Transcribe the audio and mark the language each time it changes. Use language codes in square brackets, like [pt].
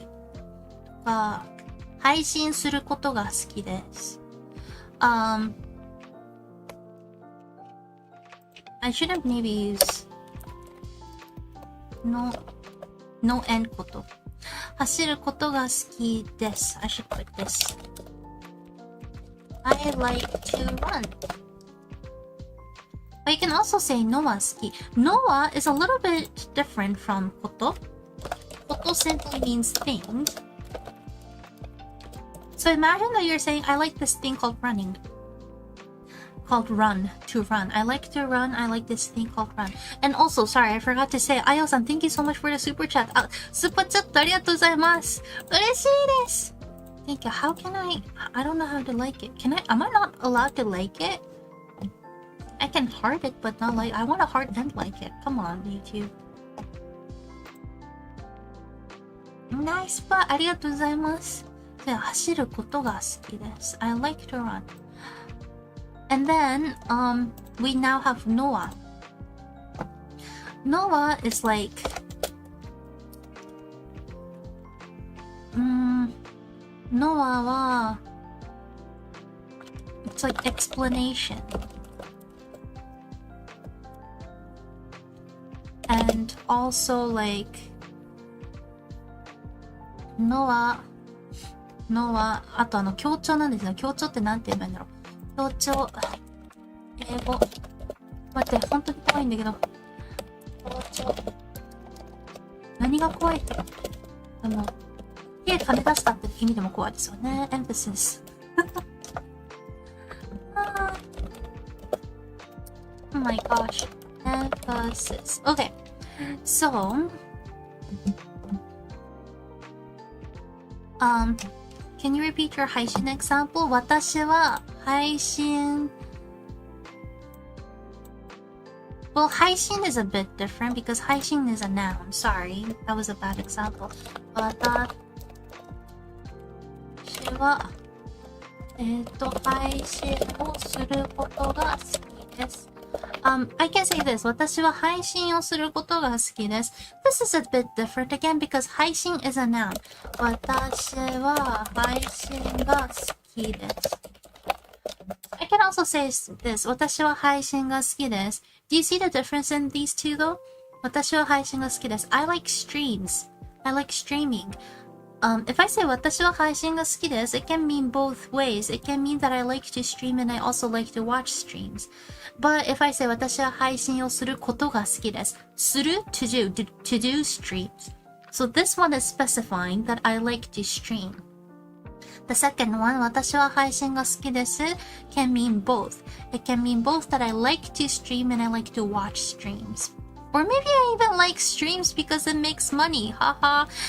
[ja] とか、配信することが好きです。 [en] I shouldn't maybe use no end こと。 [ja] 走ることが好きです。 [en] I should put this. I like to run. But you can also say [ja] のは好き。 [en] のは is a little bit different from こと。こと simply means thing. So imagine that you're saying, I like this thing called running. Called run. To run. I like to run. I like this thing called run. And also, sorry, I forgot to say, Ayo-san, thank you so much for the super chat. [ja] スーパーチャットありがとうございます。嬉しいです。 [en] Thank you. How can I don't know how to like it. Am I not allowed to like it? I can heart it, but not like, I want to heart and like it. Come on, YouTube. Nice, but [ja] ありがとうございます。走ることが好きです。 [en] I like to run. And then, we now have Noah. Noah is like, Noah は it's like explanation. And also like Noah [ja] あと強調なんですよ。強調ってなんて言えばいいんだろう。強調英語待って本当に怖いんだけど強調何が怖いって金出したって意味でも怖いですよね。 [en] emphasis Oh my gosh. Emphasis. Okay. So, can you repeat your 配信 example? [ja] 私は配信 [en] Well, 配信 is a bit different because 配信 is a noun. Sorry, that was a bad example. [ja] 私は配信をすることが好きです。 [en] I can say this. [ja] 私は配信をすることが好きです。 [en] This is a bit different again because 配信 is a noun. [ja] 私は配信が好きです。 [en] I can also say this. [ja] 私は配信が好きです。 [en] Do you see the difference in these two though? [ja] 私は配信が好きです。 [en] I like streams. I like streaming. if I say [ja] 私は配信が好きです、 [en] it can mean both ways. It can mean that I like to stream and I also like to watch streams. But if I say [ja] 私は配信をすることが好きです。 [en] する to do streams. So this one is specifying that I like to stream. The second one, [ja] 私は配信が好きです [en] can mean both. It can mean both that I like to stream and I like to watch streams. Or maybe I even like streams because it makes money. Haha.